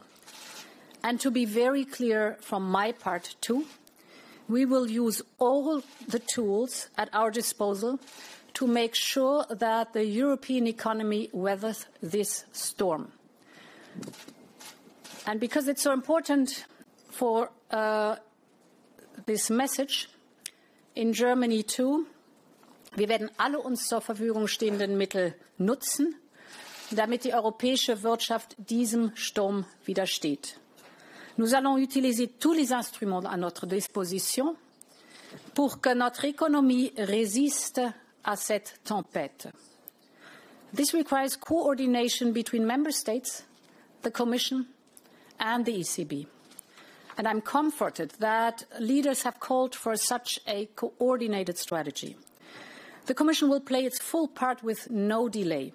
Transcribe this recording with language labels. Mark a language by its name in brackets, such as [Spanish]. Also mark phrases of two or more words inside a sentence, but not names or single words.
[English] And to be very clear from my part too, we will use all the tools at our disposal to make sure that the European economy weathers this storm. And because it's so important for this message, in Germany too, [German] wir werden alle uns zur Verfügung stehenden Mittel nutzen, damit die europäische Wirtschaft diesem Sturm widersteht. [French] Nous allons utiliser tous les instruments à notre disposition pour que notre économie résiste à cette tempête. [English] This requires coordination between member states, the Commission and the ECB. And I'm comforted that leaders have called for such a coordinated strategy. The Commission will play its full part with no delay.